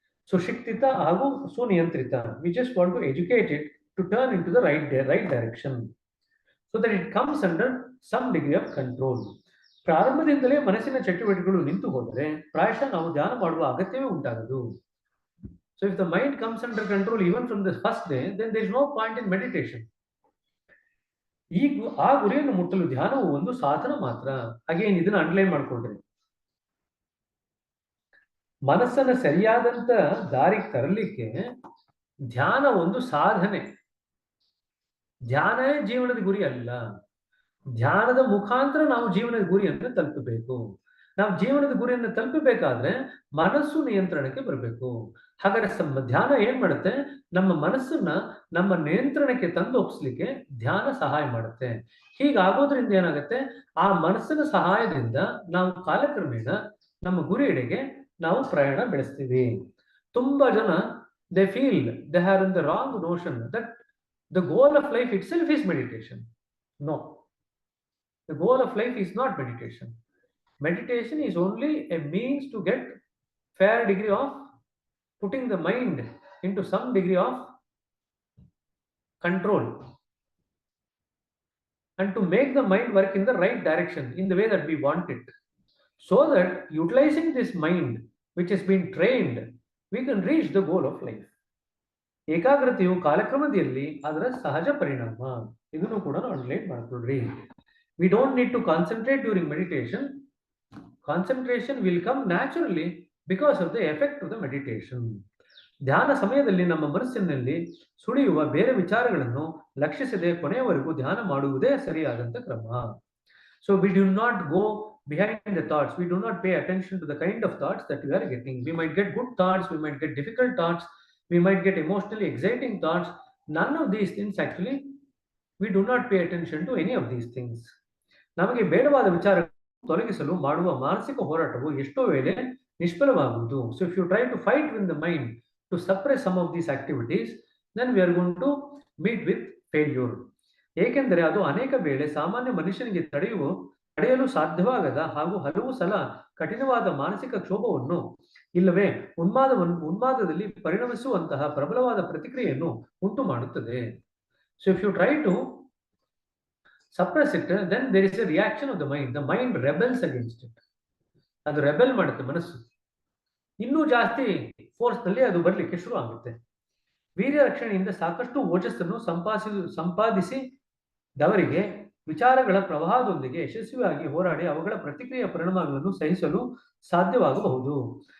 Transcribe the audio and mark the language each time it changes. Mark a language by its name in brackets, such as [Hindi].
[Kannada] ಸುಶಿಕ್ಷಿತ ಹಾಗೂ ಸುನಿಯಂತ್ರಿತ. [English] We just want to educate it to turn into the right direction so that it comes under some degree of control. [Kannada] ಪ್ರಾರಂಭದಿಂದಲೇ ಮನಸ್ಸಿನ ಚಟುವಟಿಕೆಗಳು ನಿಂತು ಹೋದರೆ ಪ್ರಾಯಶಃ ನಾವು ಧ್ಯಾನ ಮಾಡುವ ಅಗತ್ಯವೇ ಉಂಟಾಗದು. [English] So if the mind comes under control even from the first day, then there is no point in meditation. [Kannada] ಆ ಗುರಿಯನ್ನು ಮುಟ್ಟಲು ಧ್ಯಾನವು ಒಂದು ಸಾಧನ ಮಾತ್ರ. ಅಗೇನ್ ಇದನ್ನ ಅಂಡರ್ಲೈನ್ ಮಾಡ್ಕೊಳ್ರಿ. ಮನಸ್ಸನ್ನ ಸರಿಯಾದಂತ ದಾರಿಗೆ ತರಲಿಕ್ಕೆ ಧ್ಯಾನ ಒಂದು ಸಾಧನೆ. ಧ್ಯಾನವೇ ಜೀವನದ ಗುರಿ ಅಲ್ಲ. ಧ್ಯಾನದ ಮುಖಾಂತರ ನಾವು ಜೀವನದ ಗುರಿಯನ್ನು ತಲುಪಬೇಕು. ನಾವು ಜೀವನದ ಗುರಿಯನ್ನು ತಲುಪಬೇಕಾದ್ರೆ ಮನಸ್ಸು ನಿಯಂತ್ರಣಕ್ಕೆ ಬರಬೇಕು. ಹಾಗಾದ್ರೆ ಧ್ಯಾನ ಏನ್ ಮಾಡುತ್ತೆ? ನಮ್ಮ ಮನಸ್ಸನ್ನ ನಮ್ಮ ನಿಯಂತ್ರಣಕ್ಕೆ ತಂದು ಒಪ್ಪಿಸ್ಲಿಕ್ಕೆ ಧ್ಯಾನ ಸಹಾಯ ಮಾಡುತ್ತೆ. ಹೀಗಾಗೋದ್ರಿಂದ ಏನಾಗುತ್ತೆ? ಆ ಮನಸ್ಸಿನ ಸಹಾಯದಿಂದ ನಾವು ಕಾಲಕ್ರಮೇಣ ನಮ್ಮ ಗುರಿಯೆಡೆಗೆ ನಾವು ಪ್ರಯಾಣ ಬೆಳೆಸ್ತೀವಿ. ತುಂಬಾ ಜನ [English] They feel they have in the wrong notion that the goal of life itself is meditation. No, the goal of life is not meditation. Meditation is only a means to get fair degree of putting the mind into some degree of control and to make the mind work in the right direction in the way that we want it, so that utilizing this mind which has been trained we can reach the goal of life. [Kannada] ಏಕಾಗ್ರತೆಯು ಕಾಲಕ್ರಮದಲ್ಲಿ ಅದರ ಸಹಜ ಪರಿಣಾಮ. ಇದನ್ನು ಕೂಡ underline ಮಾಡ್ಕೊಳ್ರಿ. [English] We don't need to concentrate during meditation. Concentration will come naturally because of the effect of the meditation. [Kannada] ಧ್ಯಾನ ಸಮಯದಲ್ಲಿ ನಮ್ಮ ಮನಸ್ಸಿನಲ್ಲಿ ಸುಳಿಯುವ ಬೇರೆ ವಿಚಾರಗಳನ್ನು ಲಕ್ಷಿಸದೆ ಕೊನೆಯವರೆಗೂ ಧ್ಯಾನ ಮಾಡುವುದೇ ಸರಿಯಾದಂತ ಕ್ರಮ. [English] So we do not go behind the thoughts. We do not pay attention to the kind of thoughts that we are getting. We might get good thoughts, we might get difficult thoughts, we might get emotionally exciting thoughts. None of these things actually, we do not pay attention to any of these things. [Kannada] ನಮಗೆ ಬೇಡವಾದ ವಿಚಾರ ತೊಲಗಿಸಲು ಮಾಡುವ ಮಾನಸಿಕ ಹೋರಾಟವು ಎಷ್ಟೋ ವೇಳೆ ನಿಷ್ಫಲವಾಗುವುದು. [English] So if you try to fight with the mind to suppress some of these activities, then we are going to meet with failure. [Kannada] ಏಕೆಂದರೆ ಅದು ಅನೇಕ ವೇಳೆ ಸಾಮಾನ್ಯ ಮನುಷ್ಯನಿಗೆ ತಡೆಯಲು ಸಾಧ್ಯವಾಗದ ಹಾಗೂ ಹಲವು ಸಲ ಕಠಿಣವಾದ ಮಾನಸಿಕ ಕ್ಷೋಭವನ್ನು ಇಲ್ಲವೇ ಉನ್ಮಾದದಲ್ಲಿ ಪರಿಣಮಿಸುವಂತಹ ಪ್ರಬಲವಾದ ಪ್ರತಿಕ್ರಿಯೆಯನ್ನು ಉಂಟು ಮಾಡುತ್ತದೆ. [English] So if you try to suppress it, then there is a reaction of the mind. The mind rebels against it. [Kannada] ಅದು ರೆಬೆಲ್ ಮಾಡುತ್ತೆ ಮನಸ್ಸು. ಇನ್ನೂ ಜಾಸ್ತಿ ಫೋರ್ಸ್ ನಲ್ಲಿ ಅದು ಬರ್ಲಿಕ್ಕೆ ಶುರು ಆಗುತ್ತೆ. ವೀರ್ಯ ರಕ್ಷಣೆಯಿಂದ ಸಾಕಷ್ಟು ಓಜಸ್ಸನ್ನು ಸಂಪಾದಿಸಿದವರಿಗೆ ವಿಚಾರಗಳ ಪ್ರವಾಹದೊಂದಿಗೆ ಯಶಸ್ವಿಯಾಗಿ ಹೋರಾಡಿ ಅವುಗಳ ಪ್ರತಿಕ್ರಿಯೆಯ ಪರಿಣಾಮಗಳನ್ನು ಸಹಿಸಲು ಸಾಧ್ಯವಾಗಬಹುದು.